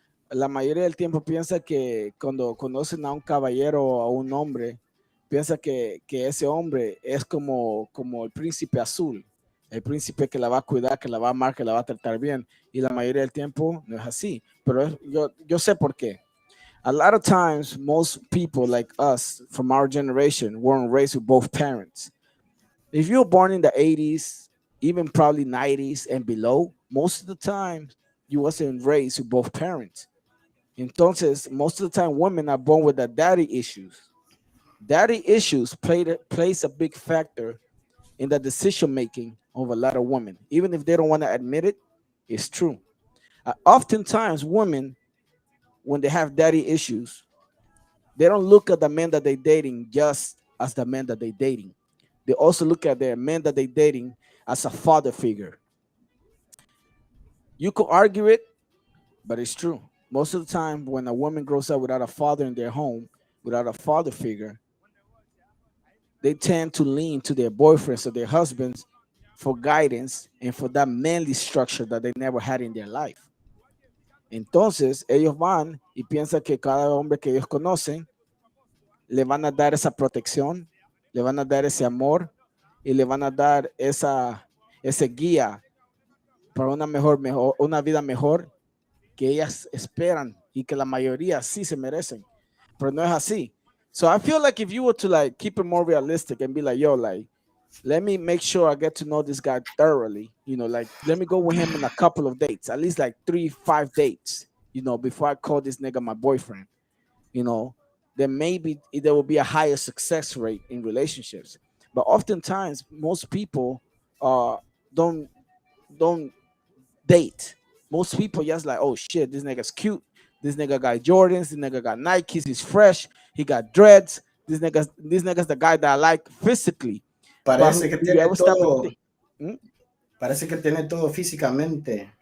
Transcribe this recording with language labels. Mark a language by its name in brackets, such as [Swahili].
[Spanish] La mayoría del tiempo piensa que cuando conocen a un caballero o a un hombre, piensa que ese hombre es como el príncipe azul, el príncipe que la va a cuidar, que la va a amar, que la va a tratar bien. Y la mayoría del tiempo no es así. Pero yo sé por qué. [English] A lot of times, most people like us from our generation weren't raised with both parents. If you were born in the 80s, even probably 90s and below, most of the time you wasn't raised with both parents. Entonces, most of the time, women are born with the daddy issues. Daddy issues plays a big factor in the decision making of a lot of women. Even if they don't want to admit it, it's true. Oftentimes, women, when they have daddy issues, they don't look at the men that they're dating just as the men that they're dating. They also look at their men that they're dating as a father figure. You could argue it, but it's true. Most of the time, when a woman grows up without a father in their home, without a father figure, they tend to lean to their boyfriends or their husbands for guidance and for that manly structure that they never had in their life. [Spanish] Entonces, ellos van y piensan que cada hombre que ellos conocen le van a dar esa protección, le van a dar ese amor y le van a dar ese guía para una vida mejor que ellas esperan y que la mayoría sí se merecen, pero no es así. [English] So I feel like if you were to like keep it more realistic and be like, yo, like, let me make sure I get to know this guy thoroughly, you know, like, let me go with him on a couple of dates, at least like 3-5 dates, you know, before I call this nigga my boyfriend, you know, then maybe there will be a higher success rate in relationships. But oftentimes, most people don't date. Most people just like, oh shit, this nigga's cute. This nigga got Jordans. This nigga got Nikes. He's fresh. He got dreads. This nigga's the guy that I like physically. But [Spanish] Parece que [English] you [Spanish] tiene [English] ever stop and [Spanish] todo. [English] think? ¿Mm? [Spanish] Parece que tiene todo físicamente,